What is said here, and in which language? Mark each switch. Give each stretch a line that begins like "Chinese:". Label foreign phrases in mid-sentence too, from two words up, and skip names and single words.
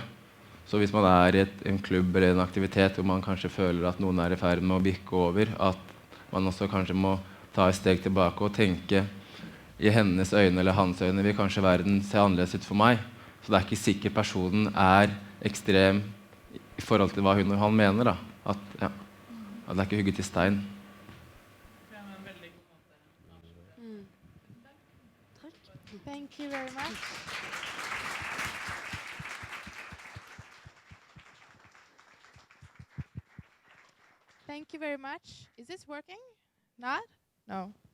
Norwegian: Så hvis man er i en klubb eller en aktivitet hvor man kanskje føler at noen er i ferd med å bikke over, at man også kanskje må ta et steg tilbake og tenke i hennes øyne eller hans øyne vil kanskje verden se annerledes ut for meg. Så det er ikke sikkert personen er ekstrem i forhold til hva hun og han mener. Da. At det er ikke hugget i stein.
English: Thank you very much. Thank you very much. Is this working? Not? No.